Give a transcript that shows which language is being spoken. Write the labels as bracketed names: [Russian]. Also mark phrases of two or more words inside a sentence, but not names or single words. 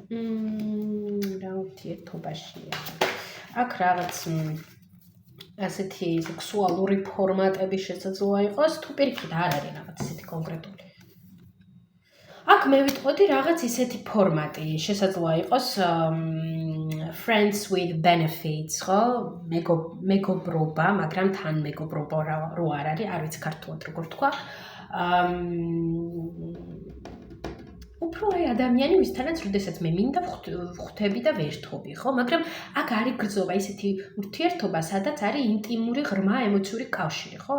[Georgian] რა ურთიერთობაშია? აქ რაღაც ასეთი სექსუალური ფორმატები შესაძლოა იყოს, თუ პირიქით არ არის რაღაც ისეთი კონკრეტული. აქ მე ვიტყოდი რაღაც ისეთი ფორმატი, შესაძლოა იყოს [English] friends with benefits, [Georgian] ხო? მეგობრობა, მაგრამ თან მეგობრობა რო არ არის, არ ვიცი ქართულად როგორ თქვა. უფრო ადამიანი ვისთანაც, როდესაც მე მინდა ვხვდები და ვერთობი, ხო? მაგრამ აქ არის გრძობა, ისეთი ურთიერთობა, სადაც არის ინტიმური, ღრმა ემოციური კავშირი, ხო?